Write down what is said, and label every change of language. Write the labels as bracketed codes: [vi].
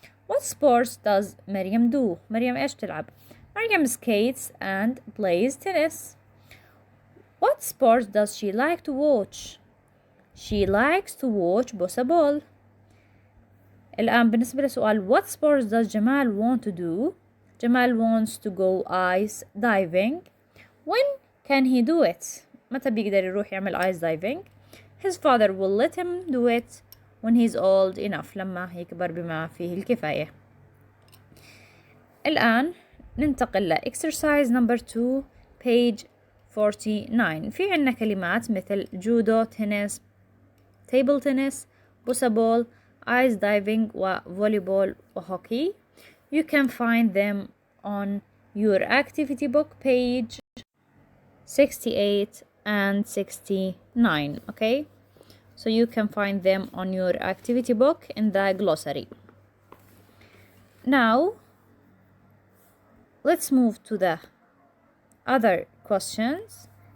[en] What sports does Maryam do؟ [ar] مريم إيش تلعب؟ [en] Maryam skates and plays tennis. What sports does she like to watch? She likes to watch بوسة. [ar] الآن بالنسبة لسؤال [en] what sports does Jamal want to do? Jamal wants to go ice diving. When can he do it? [ar] متى بيقدر يروح يعمل ice diving? [en] His father will let him do it when he's old enough. [ar] لما يكبر بما فيه الكفاية. الآن ننتقل ل [en] exercise number 2 page 49. [ar] في عنا كلمات مثل جودو, تنس, table tennis, بوسة, ice diving وفوليبول وهوكي. [en] You can find them on your activity book page 68 and 69. Okay, so you can find them on your activity book in the glossary. Now let's move to the other questions.